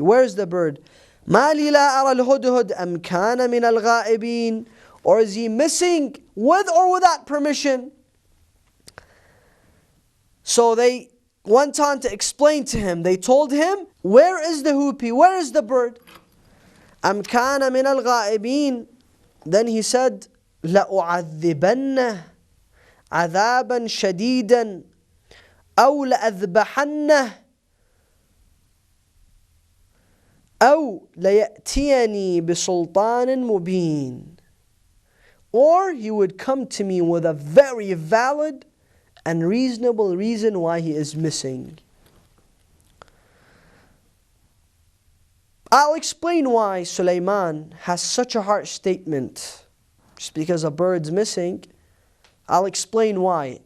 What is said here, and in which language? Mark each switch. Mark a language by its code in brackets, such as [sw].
[en] Where's the bird? [ar] مَا لِي لَا أَرَى الْهُدْهُدْ أَمْ كَانَ مِنَ الْغَائِبِينَ. [en] Or is he missing with or without permission? So they went on to explain to him. They told him, where is the hoopy? Where is the bird? [ar] أَمْ كَانَ مِنَ الْغَائِبِينَ. [en] Then he said, [ar] لَأُعَذِّبَنَّهُ عَذَابًا شَدِيدًا أَوْ لَأَذْبَحَنَّهُ أَوْ لَيَأْتِيَنِي بِسُلْطَانٍ مُبِينٍ. [en] Or he would come to me with a very valid and reasonable reason why he is missing. I'll explain why Sulaiman has such a harsh statement. Just because a bird's missing, I'll explain why.